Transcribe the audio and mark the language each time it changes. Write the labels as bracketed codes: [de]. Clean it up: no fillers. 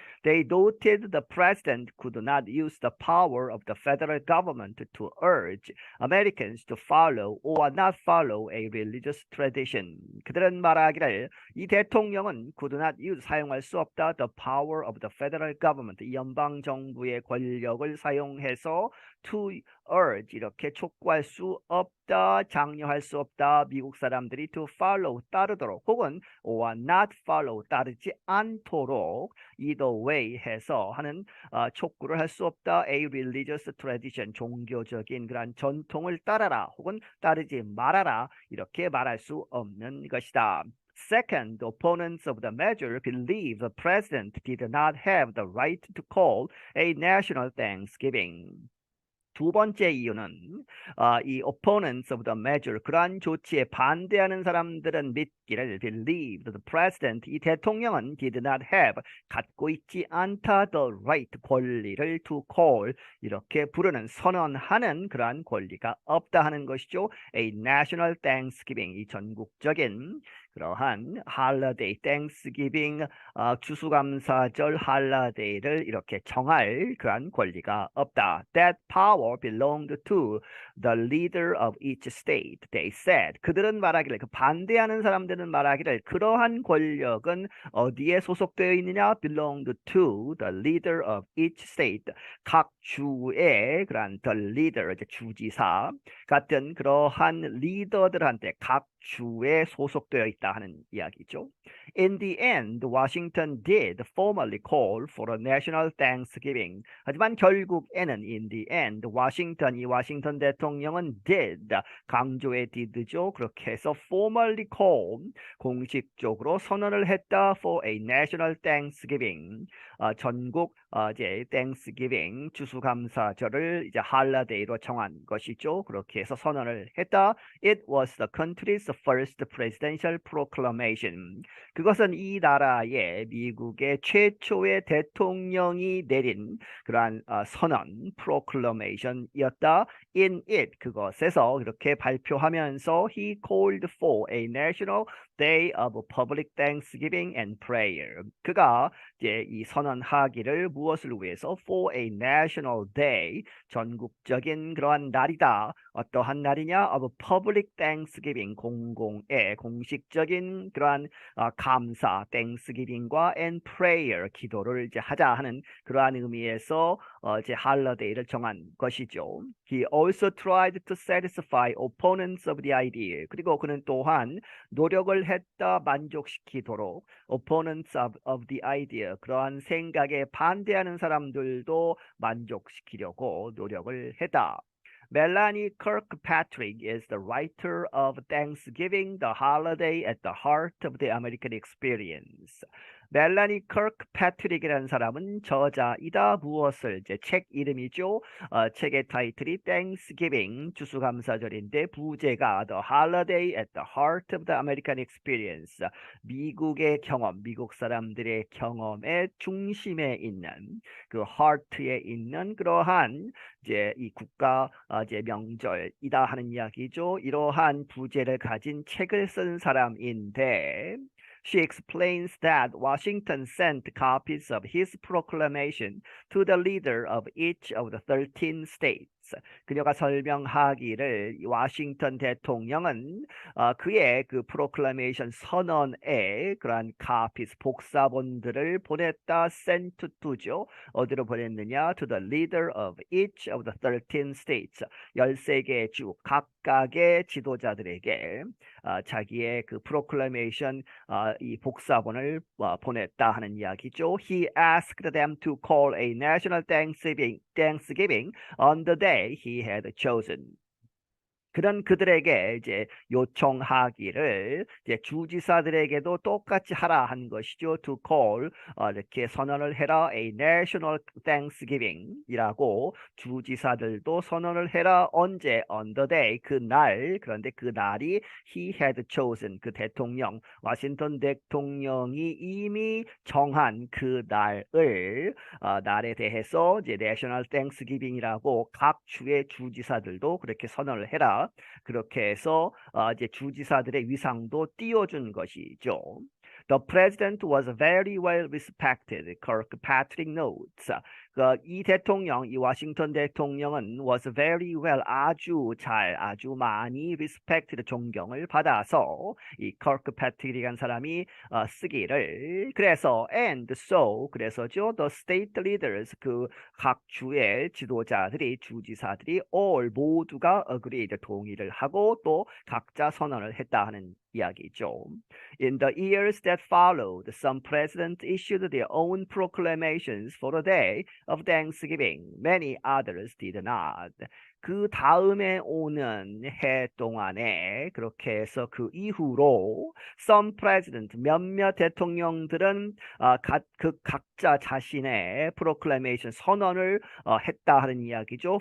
[en] They noted the president could not use the power of the federal government to urge Americans to follow or not follow a religious tradition. [ko] 그들은 말하기를 이 대통령은 [en] could not use, [ko] 사용할 수 없다. [en] The power of the federal government, [ko] 연방 정부의 권력을 사용해서 [en] to urge [ko] 이렇게 촉구할 수 없다, 장려할 수 없다. 미국 사람들이 [en] to follow [ko] 따르도록 혹은 [en] or not follow [ko] 따르지 않도록 [en] either way [ko] 해서 하는 촉구를 할 수 없다. [en] A religious tradition [ko] 종교적인 그런 전통을 따라라 혹은 따르지 말아라 이렇게 말할 수 없는 것이다. [en] Second, opponents of the measure believe the president did not have the right to call a national Thanksgiving. [ko] 두 번째 이유는 이 [en] opponents of the measure [ko] 그러한 조치에 반대하는 사람들은 믿기를 [en] believe the president [ko] 이 대통령은 [en] did not have [ko] 갖고 있지 않다 [en] the right [ko] 권리를 [en] to call [ko] 이렇게 부르는 선언하는 그러한 권리가 없다 하는 것이죠. [en] A national Thanksgiving [ko] 이 전국적인 그러한 [en] holiday Thanksgiving [ko] 추수감사절 할라데이를 이렇게 정할 그러한 권리가 없다. [en] That power belonged to the leader of each state. They said. [ko] 그들은 말하기를 그 반대하는 사람들은 말하기를 그러한 권력은 어디에 소속되어 있느냐? [en] Belonged to the leader of each state. [ko] 각 주의 그러한 [en] the leader [ko] 이제 주지사 같은 그러한 리더들한테 각 주에 소속되어 있다 하는 이야기죠. [en] In the end, Washington did formally call for a national Thanksgiving. [ko] 하지만 결국에는 [en] in the end, [ko] 이 워싱턴 대통령은 did, 강조의 did죠. 그렇게 해서 [en] formally call, [ko] 공식적으로 선언을 했다 [en] for a national Thanksgiving. [ko] 전국 이제 Thanksgiving 추수감사절을 이제 할라데이로 정한 것이죠. 그렇게 해서 선언을 했다. [en] It was the country's first presidential proclamation. [ko] 그것은 이 나라의 미국의 최초의 대통령이 내린 그러한 선언, proclamation이었다. [en] In it, [ko] 그것에서 이렇게 발표하면서 [en] he called for a national day of public thanksgiving and prayer. [ko] 그가 이제 이 선언하기를 무엇을 위해서 [en] for a national day, [ko] 전국적인 그러한 날이다. 어떠한 날이냐? [en] of public thanksgiving, [ko] 공공의 공식적인 그러한 감사, thanksgiving과 [en] and prayer, [ko] 기도를 이제 하자 하는 그러한 의미에서 이제 할러데이를 정한 것이죠. [en] He also tried to satisfy opponents of the idea. [ko] 그리고 그는 또한 노력을 했다 만족시키도록 [en] opponents of the idea [ko] 그러한 생각에 반대하는 사람들도 만족시키려고 노력을 했다. [en] Melanie Kirkpatrick is the writer of Thanksgiving, the holiday at the heart of the American experience. [ko] 멜라니 커크패트릭이라는 사람은 저자이다. 무엇을 이제 책 이름이죠. 책의 타이틀이 Thanksgiving 추수감사절인데 부제가 The Holiday at the Heart of the American Experience. 미국의 경험, 미국 사람들의 경험의 중심에 있는 그 heart에 있는 그러한 이제 이 국가 이제 명절이다 하는 이야기죠. 이러한 부제를 가진 책을 쓴 사람인데. [en] She explains that Washington sent copies of his proclamation to the leader of each of the 13 states. [ko] 그녀가 설명하기를 워싱턴 대통령은 그의 그 프로클레이션 선언에 그러한 copies 복사본들을 보냈다. [en] sent to [ko] 죠. 어디로 보냈느냐? [en] To the leader of each of the 13 states. [ko] 13개의 주 각각의 지도자들에게 자기의 그 프로클레이션 이 복사본을 보냈다 하는 이야기죠. [en] He asked them to call a national Thanksgiving on the day he had chosen. [ko] 그런 그들에게 이제 요청하기를 이제 주지사들에게도 똑같이 하라 한 것이죠. [en] To call [ko] 이렇게 선언을 해라 [en] a national Thanksgiving [ko] 이라고 주지사들도 선언을 해라. 언제? [en] On the day [ko] 그날. 그런데 그 날이 [en] he had chosen [ko] 그 대통령 워싱턴 대통령이 이미 정한 그 날을 날에 대해서 이제 [en] national Thanksgiving [ko] 이라고 각 주의 주지사들도 그렇게 선언을 해라. 그렇게 해서 이제 주지사들의 위상도 띄워준 것이죠. [en] The president was very well respected, Kirkpatrick notes. [ko] 이 대통령, 이 워싱턴 대통령은 [en] was very well, [ko] 아주 잘, 아주 많이 respected, 존경을 받아서 이 커크패트릭이라는 사람이 쓰기를 그래서 [en] and so [ko] 그래서죠 [en] the state leaders [ko] 그 각 주의 지도자들이 주지사들이 all 모두가 agreed 동의를 하고 또 각자 선언을 했다 하는 이야기죠. [en] In the years that followed, some presidents issued their own proclamations for the day of Thanksgiving. Many others did not. [ko] 그 다음에 오는 해 동안에 그렇게 해서 그 이후로 [en] some president [ko] 몇몇 대통령들은 그 각자 자신의 proclamation 선언을 했다 하는 이야기죠.